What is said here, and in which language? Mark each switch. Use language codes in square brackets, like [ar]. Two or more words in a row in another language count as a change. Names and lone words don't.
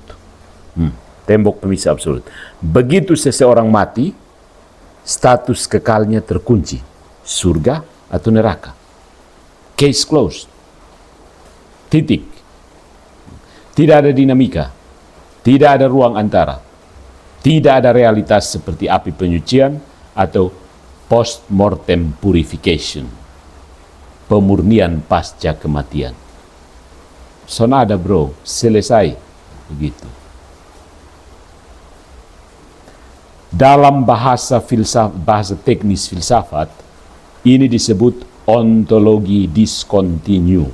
[id] Tembok pemisah absolut. Begitu seseorang mati, status kekalnya terkunci. Surga atau neraka. [en] Case closed. [id] Titik. Tidak ada dinamika. Tidak ada ruang antara. Tidak ada realitas seperti api penyucian atau [en] post-mortem purification. [id] Pemurnian pasca kematian. Sonada bro, selesai. Begitu. Dalam bahasa teknis filsafat, ini disebut ontologi diskontinu.